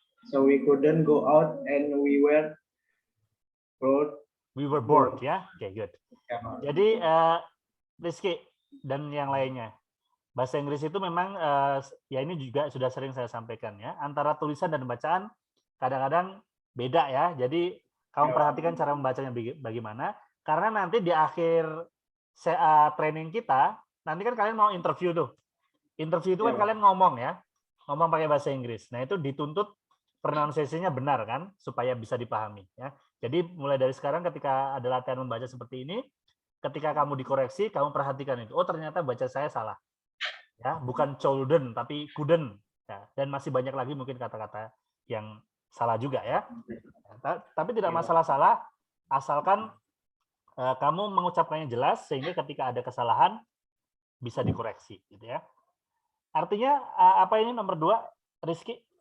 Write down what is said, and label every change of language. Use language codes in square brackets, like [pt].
[en] So we couldn't go out and we were bored. We were bored, ya. Oke, good. [id] Jadi Rizky dan yang lainnya, bahasa Inggris itu memang ya ini juga sudah sering saya sampaikan ya, antara tulisan dan bacaan kadang-kadang beda ya. Jadi kamu perhatikan cara membacanya bagaimana, karena nanti di akhir training kita nanti kan kalian mau interview tuh. Interview itu kan kalian ngomong ya, ngomong pakai bahasa Inggris. Nah itu dituntut pronunciation-nya benar kan, supaya bisa dipahami ya. Jadi mulai dari sekarang ketika ada latihan membaca seperti ini, ketika kamu dikoreksi, kamu perhatikan itu. Oh ternyata baca saya salah. Ya, bukan couldn't tapi couldn't. Ya, dan masih banyak lagi mungkin kata-kata yang salah juga ya. Tapi tidak masalah salah, asalkan kamu mengucapkannya jelas sehingga ketika ada kesalahan bisa dikoreksi, gitu ya. Artinya apa ini nomor 2, Rizky?